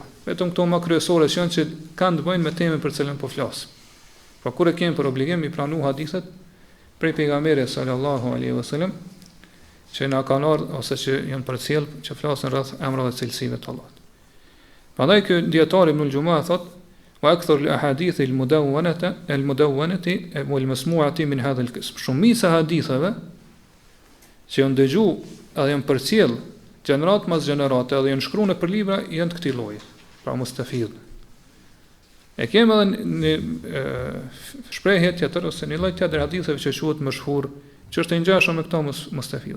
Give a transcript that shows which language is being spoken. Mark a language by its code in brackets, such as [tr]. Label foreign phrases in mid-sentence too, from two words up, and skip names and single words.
[sq] Vetëm këto më kryesore që janë që kanë të bëjnë me temën për cilën po flas. Pra kur e kemi për obligim i pranu hadithet prej pejgamberit [ar] صلى الله عليه وسلم, [sq] që na kanë ardhur ose që janë përcjell që flasin rreth emrave të cilësive të Allahut. Prandaj ky dietari Ibn Gjuma thotë [ar] وأكثر الأحاديث المدونة والمسموعة من هذا القسم. [sq] Shumica haditheve që janë dëgjuar edhe janë përcjell gjenerat mas gjenerate edhe janë shkruar në për libra janë të këtij lloji, pra mustafid. E kemi edhe një shprehje tjetër ose një lloj tjetër haditheve që quhet mashhur, që është i ngjashëm me këto mustafid.